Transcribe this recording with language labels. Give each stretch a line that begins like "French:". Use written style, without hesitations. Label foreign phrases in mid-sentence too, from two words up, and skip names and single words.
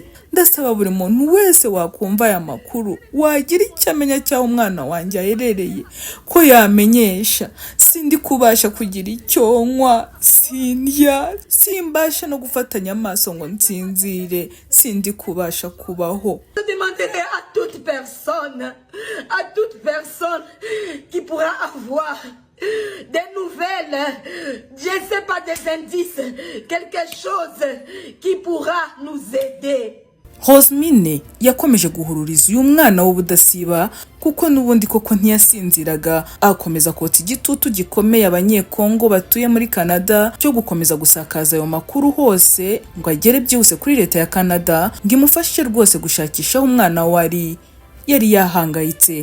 Kinyarwanda: Ndasaba buri muntu wese wakumva aya makuru wagira icyo amenya cyaho umwana wanjye aherereye ko yamenyesha. Sindi kubasha kugira icyo nywa, sindya, simbasha no gufatanya amaso ngo nsinzire, sindi kubasha kubaho.
French: Je demanderai à toute personne qui pourra avoir des nouvelles, je ne sais pas, des indices, quelque chose qui pourra nous aider.
Kinyarwanda: Rosemine yakomeje guhururiza uyu mwana w'ubudasiba kuko n'ubundi koko ntiyasinziraga, akomeza kotsa igitutu gikomeye abanyekongo batuye muri Canada cyo gukomeza gusakaza ayo makuru hose ngo agere byose kuri leta ya Canada ngo imufashe rwose gushakisha umwana yari yahangayitse.